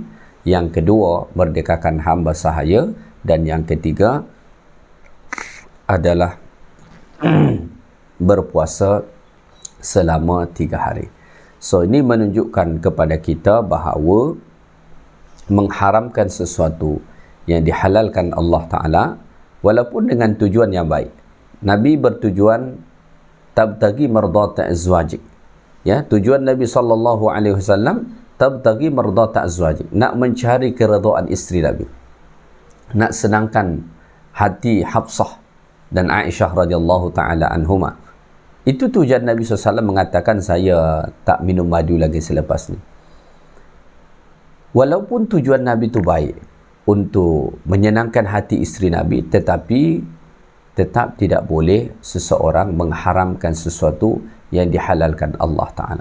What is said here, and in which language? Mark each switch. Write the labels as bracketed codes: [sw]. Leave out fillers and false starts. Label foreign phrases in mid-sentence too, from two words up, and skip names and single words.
[ms] Yang kedua, merdekakan hamba sahaya. Dan yang ketiga adalah berpuasa selama 3 hari. So, ini menunjukkan kepada kita bahawa mengharamkan sesuatu yang dihalalkan Allah Ta'ala, walaupun dengan tujuan yang baik. Nabi bertujuan [ar] تبتغي مرضاة أزواجك. [ms] Ya, tujuan Nabi SAW [ar] تبتغي مرضاة أزواجك, [ms] nak mencari keredaan isteri Nabi, nak senangkan hati Hafsah dan Aisyah [ar] رضي الله تعالى عنهما. [ms] Itu tujuan Nabi SAW mengatakan, saya tak minum madu lagi selepas ni. Walaupun tujuan Nabi itu baik untuk menyenangkan hati isteri Nabi, tetapi tetap tidak boleh seseorang mengharamkan sesuatu yang dihalalkan Allah Ta'ala.